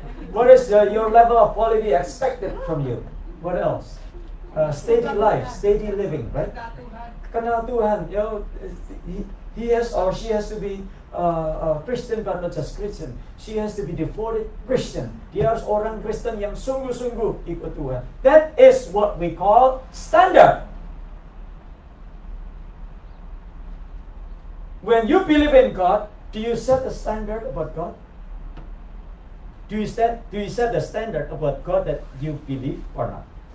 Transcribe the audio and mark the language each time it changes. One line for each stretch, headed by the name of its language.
English: What is your level of quality expected from you? What else? Steady life, steady living, right?
Indonesian: Kenal Tuhan.
English: He has or she has to be Christian, but not just Christian. She has to be devoted Christian.
Indonesian: Dia harus orang Kristen yang sungguh-sungguh ikut Tuhan.
English: That is what we call standard. When you believe in God, do you set the standard about God? Do you set the standard about God that you believe or not?